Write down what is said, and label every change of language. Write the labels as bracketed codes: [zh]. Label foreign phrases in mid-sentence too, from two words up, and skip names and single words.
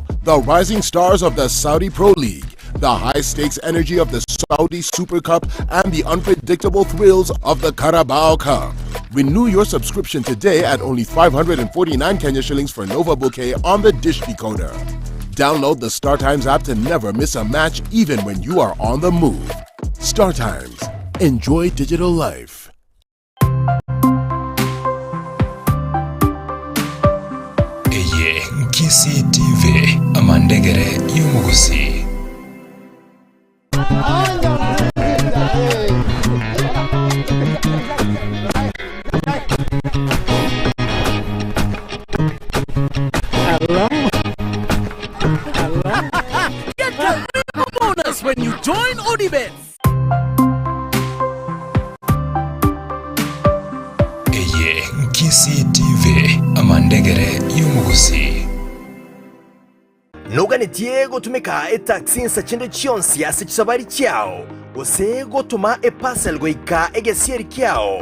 [en] The rising stars of the Saudi Pro League, the high-stakes energy of the Saudi Super Cup, and the unpredictable thrills of the Carabao Cup. Renew your subscription today at only 549 Kenya shillings for Nova Bouquet on the Dish Decoder. Download the Star Times app to never miss a match even when you are on the move. Star Times. Enjoy digital life. [guz] Eye Kisi TV amandegere yumugusi. [en] Get your bonus when you join ODBets. [guz] Eye Kisi TV amandegere yumugusi. Nuganitie gutumika etaxinsa chinde chionsi ase chisabari chiao ose gutuma epasel goika egesieri kiao.